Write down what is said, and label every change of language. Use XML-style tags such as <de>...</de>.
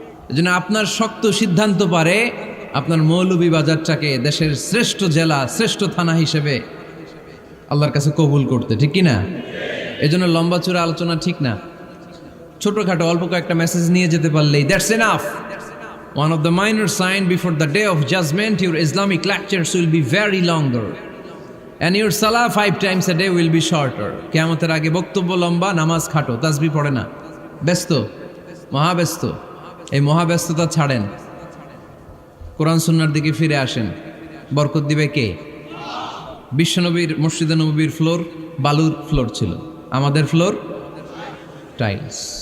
<bn>এজন্য আপনার শক্ত সিদ্ধান্ত পারে আপনার মৌলভীবাজারটাকে দেশের শ্রেষ্ঠ জেলা, শ্রেষ্ঠ থানা হিসেবে আল্লাহর কাছে কবুল করতে, ঠিক কি না? এই জন্য লম্বা চূড়া আলোচনা ঠিক না। ছোটখাটো অল্প কয়েকটা মেসেজ নিয়ে যেতে পারলেই</bn> <en>That's enough. One of the minor sign before the day of judgment, your Islamic lectures will be very longer. And your salah 5 times a day will be shorter.</en> <bn>কিয়ামতের আগে বক্তব্য লম্বা, নামাজ খাটো, তাসবিহ পড়ে না, ব্যস্ত, মহাব্যস্ত। এই মহাব্যস্ততা ছাড়েন, কোরআন সুন্নাহর দিকে ফিরে আসেন। বরকত দিবে কে? বিশ্বনবীর মসজিদে নববীর ফ্লোর বালুর ফ্লোর ছিল, আমাদের ফ্লোর টাইলস।</bn>